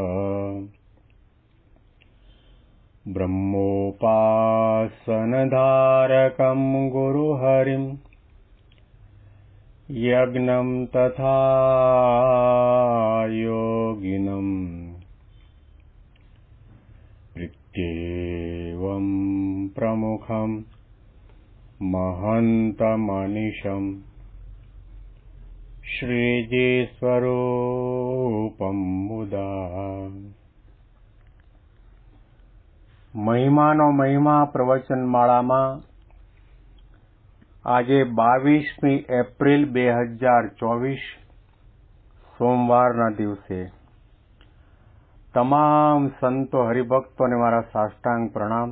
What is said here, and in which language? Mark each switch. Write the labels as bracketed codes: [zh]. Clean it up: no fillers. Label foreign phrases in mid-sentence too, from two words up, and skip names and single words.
[sa] ब्रह्मोपासनधारकं गुरुहरिं यज्ञं तथा योगिनं प्रत्येवं प्रमुखं महन्तमनिशं श्रीजीस्वरूपं मुदा। [gu] મહિમાનો મહિમા પ્રવચનમાળામાં આજે 22મી એપ્રિલ 2024 સોમવારના દિવસે તમામ સંતો હરિભક્તોને મારા સાષ્ટાંગ પ્રણામ.